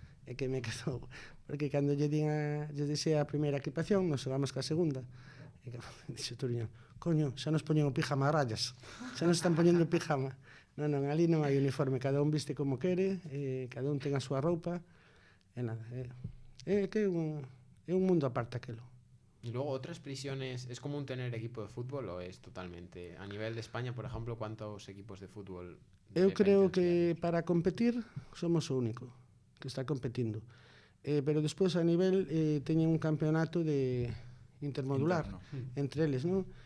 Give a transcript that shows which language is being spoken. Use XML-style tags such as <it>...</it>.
<gl>E que me quedou, porque cando lle dixei a primeira equipación, nos xogamos ca segunda. E que dixe Touriñán, coño, xa nos poñen o pijama a rayas, xa nos están poñendo o pijama. Non, ali non hai uniforme, cada un viste como quere, cada un ten a súa roupa, e nada, é que é un mundo aparte aquelo.</gl> <es>Y luego, ¿otras prisiones es común tener equipo de fútbol o es totalmente? A nivel de España, por ejemplo, ¿cuántos equipos de fútbol?</es> <gl>Eu creo que para competir somos o único que está competindo. Pero despois a nivel teñen un campeonato de intermodular entre eles, non?</gl>